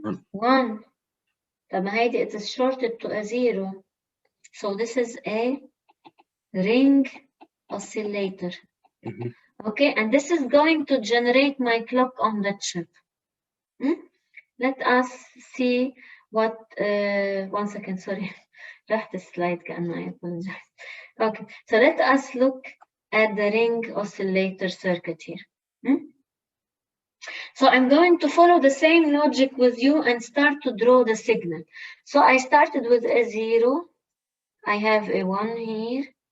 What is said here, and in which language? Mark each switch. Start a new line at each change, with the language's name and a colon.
English: 1. It is shorted to a 0. So this is a ring oscillator. Okay, and this is going to generate my clock on the chip. Let us see what, 1 second, sorry.
Arabic: راحت السلايد كأنه
English: I apologize. Okay, so let us look at the ring oscillator circuit here. So I'm going to follow the same logic with you and start to draw the signal. So I started with a 0. I have a 1 here.